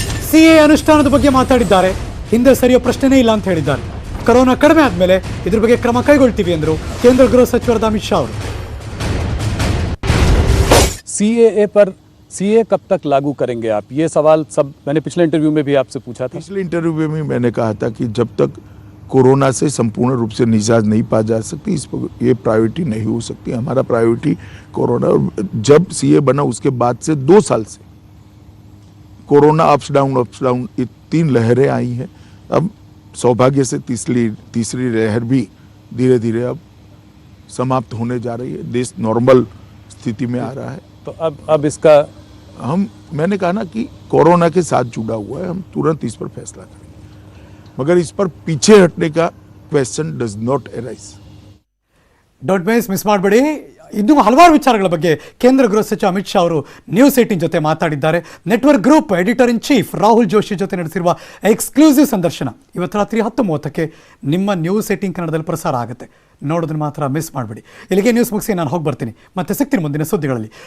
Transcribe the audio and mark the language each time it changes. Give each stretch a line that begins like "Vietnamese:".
Kannada: CAA ಅನುಷ್ಠಾನದ ಬಗ್ಗೆ ಮಾತಾಡಿದ್ದಾರೆ. ಹಿಂದೆ ಸರಿಯೋ ಪ್ರಶ್ನೆನೇ ಇಲ್ಲ ಅಂತ ಹೇಳಿದ್ದಾರೆ. ಕೊರೋನಾ ಕಡಿಮೆ ಆದ್ಮೇಲೆ ಇದ್ರ ಬಗ್ಗೆ ಕ್ರಮ ಕೈಗೊಳ್ತೀವಿ ಎಂದರು ಕೇಂದ್ರ ಗೃಹ ಸಚಿವರಾದ ಅಮಿತ್ ಶಾ ಅವರು.
Hindi: CAA कब तक लागू करेंगे आप? ये सवाल सब मैंने पिछले इंटरव्यू में भी आपसे पूछा था. पिछले इंटरव्यू में मैंने कहा था कि जब तक कोरोना से संपूर्ण रूप से निजात नहीं पा जा सकती, इस पर ये प्रायोरिटी नहीं हो सकती. हमारा प्रायोरिटी कोरोना. जब CAA बना उसके बाद से 2 साल से कोरोना अप्स डाउन ये 3 लहरें आई हैं. अब सौभाग्य से तीसरी लहर भी धीरे धीरे अब समाप्त होने जा रही है. देश नॉर्मल स्थिति में आ रहा है. तो अब इसका मैंने कहा ना कि कोरोना के साथ जुड़ा हुआ है, हम तुरंत इस पर फैसला करेंगे, मगर इस पर पीछे हटने का
English: Question does not arise.
Kannada: Don't miss ಮಾಡಬೇಡಿ. ಇನ್ನೂ ಹಲವಾರು ವಿಚಾರಗಳ ಬಗ್ಗೆ ಕೇಂದ್ರ ಗೃಹ ಸಚಿವ ಅಮಿತ್ ಶಾ ಅವರು ನ್ಯೂಸ್ 18 ಜೊತೆ ಮಾತಾಡಿದ್ದಾರೆ. Network group editor in chief Rahul Joshi ಜೊತೆ ನಡೆಸಿರುವ ಎಕ್ಸ್ಕ್ಲೂಸಿವ್ ಸಂದರ್ಶನ ಇವತ್ತು ರಾತ್ರಿ 10:30ಕ್ಕೆ ನಿಮ್ಮ ನ್ಯೂಸ್ 18 ಕನ್ನಡದಲ್ಲಿ ಪ್ರಸಾರ ಆಗುತ್ತೆ. ನೋಡೋದನ್ನ ಮಾತ್ರ ಮಿಸ್ ಮಾಡಬೇಡಿ. ಇಲ್ಲಿಗೆ ನ್ಯೂಸ್ ಮುಗಿಸಿ ನಾನು ಹೋಗಿ ಬರ್ತೀನಿ. ಮತ್ತೆ ಸಿಗ್ತೀನಿ ಮುಂದಿನ ಸುದ್ದಿಗಳಲ್ಲಿ.